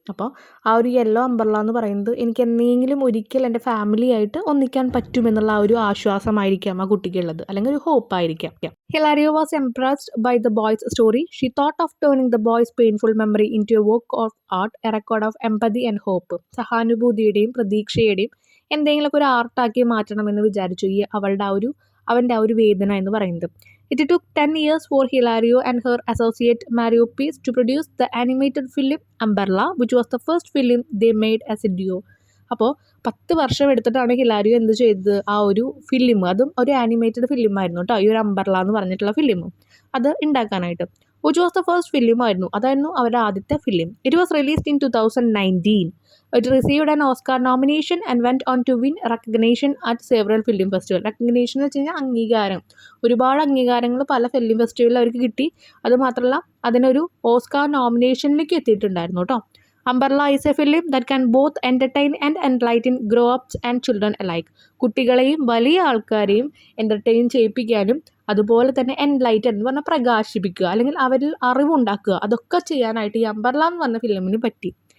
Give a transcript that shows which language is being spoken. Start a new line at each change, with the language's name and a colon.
Malayalam: അപ്പോൾ ആ ഒരു യെല്ലോ അംബർല എന്ന് പറയുന്നത് എനിക്ക് എന്തെങ്കിലും ഒരിക്കൽ എൻ്റെ ഫാമിലിയായിട്ട് ഒന്നിക്കാൻ പറ്റുമെന്നുള്ള ആ ഒരു ആശ്വാസമായിരിക്കാം ആ കുട്ടിക്കുള്ളത്, അല്ലെങ്കിൽ ഒരു ഹോപ്പായിരിക്കാം.
English: Hilario was impressed by the boy's story. She thought of turning the boy's painful memory into a work of art, a record of empathy and hope.
Malayalam: സഹാനുഭൂതിയുടെയും പ്രതീക്ഷയുടെയും എന്തെങ്കിലുമൊക്കെ ഒരു ആർട്ടാക്കി മാറ്റണമെന്ന് വിചാരിച്ചു ഈ അവൻ്റെ ആ ഒരു വേദന എന്ന് പറയുന്നത്.
English: It took 10 years for Hilario and her associate Mario Peace to produce the animated film Umbrella, which was the first film they made as a duo.
Malayalam: അപ്പോൾ 10 വർഷം എടുത്തിട്ടാണ് ഹിലാരിയോ എന്ത് ചെയ്തത്, ആ ഒരു ഫിലിം, അതും ഒരു ആനിമേറ്റഡ് ഫിലിമായിരുന്നു കേട്ടോ, ഈ ഒരു അംബർല എന്ന് പറഞ്ഞിട്ടുള്ള ഫിലിം അത് ഉണ്ടാക്കാനായിട്ട്.
English: which was the first film
Malayalam: ആയിരുന്നു, അതായിരുന്നു അവരുടെ ആദ്യത്തെ film.
English: It was released in 2019. It received an Oscar nomination and went on to win recognition at several film festivals.
Malayalam: Recognition എന്ന് വെച്ച് കഴിഞ്ഞാൽ അംഗീകാരം, ഒരുപാട് അംഗീകാരങ്ങൾ പല ഫിലിം ഫെസ്റ്റിവലിൽ അവർക്ക് കിട്ടി. അതുമാത്രമല്ല അതിനൊരു ഓസ്കാർ നോമിനേഷനിലേക്ക് എത്തിയിട്ടുണ്ടായിരുന്നു കേട്ടോ.
English: Umbrella is a film that can both entertain and enlighten grownups and children alike.
Malayalam: കുട്ടികളെയും വലിയ ആൾക്കാരെയും എൻ്റർടൈൻ ചെയ്യിപ്പിക്കാനും അതുപോലെ തന്നെ എൻലൈറ്റൻ എന്ന് പറഞ്ഞാൽ പ്രകാശിപ്പിക്കുക, അല്ലെങ്കിൽ അവരിൽ അറിവുണ്ടാക്കുക, അതൊക്കെ ചെയ്യാനായിട്ട് ഈ അംബർല എന്ന് പറഞ്ഞ ഫിലിമിന് പറ്റി.